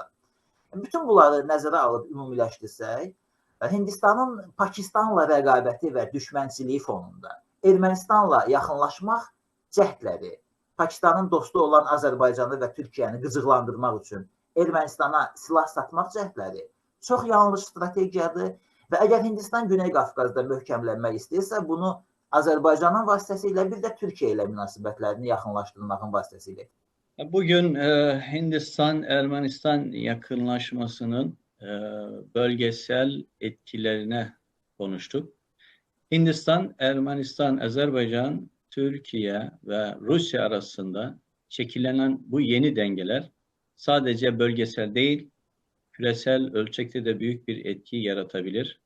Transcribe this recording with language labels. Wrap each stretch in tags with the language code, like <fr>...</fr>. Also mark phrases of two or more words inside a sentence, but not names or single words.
<az>Bütün bunları nəzərə alıb ümumiləşdirsək, Hindistanın Pakistanla rəqabəti və düşmənçiliyi fonunda Ermənistanla yaxınlaşmaq cəhdləri, Pakistanın dostu olan Azərbaycanı və Türkiyəni qıcıqlandırmaq üçün Ermənistana silah satmaq cəhdləri çox yanlış strategiyadır və əgər Hindistan Güney Qafqazda möhkəmlənmək istəyirsə, bunu Azərbaycanın vasitəsilə bir də Türkiyə ilə münasibətlərini yaxınlaşdırmağın vasitəsilə.</az> <tr>Bugün Hindistan-Ermənistan yakınlaşmasının bölgesel etkilerine konuştuk. Hindistan, Ermənistan, Azerbaycan, Türkiye ve Rusya arasında şekillenen bu yeni dengeler sadece bölgesel değil, küresel ölçekte de büyük bir etki yaratabilir.</tr>